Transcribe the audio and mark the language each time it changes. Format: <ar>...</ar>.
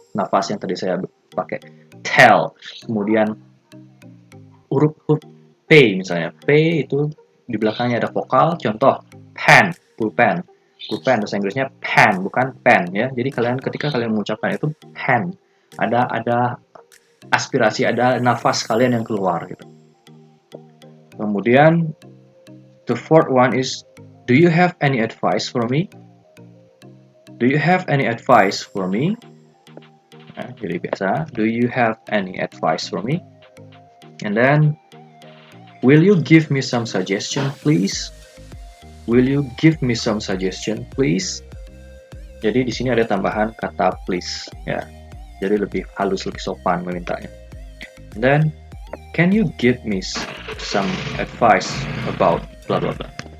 <id>Nafas yang tadi saya pakai. Tell. Kemudian huruf P misalnya. P itu di belakangnya ada vokal. Contoh pen, pulpen. Pulpen bahasa Inggrisnya pen bukan pen ya. Jadi ketika kalian mengucapkan itu pen, ada aspirasi, ada nafas kalian yang keluar gitu. Kemudian</id> <en>the fourth one is, do you have any advice for me? Do you have any advice for me?</en> <id>Nah, jadi biasa,</id> <en>do you have any advice for me? And then, will you give me some suggestion, please? Will you give me some suggestion, please?</en> <id>Jadi di sini ada tambahan kata please, ya. Jadi lebih halus, lebih sopan memintanya.</id> <en>And then, can you give me some advice about blah blah blah?</en>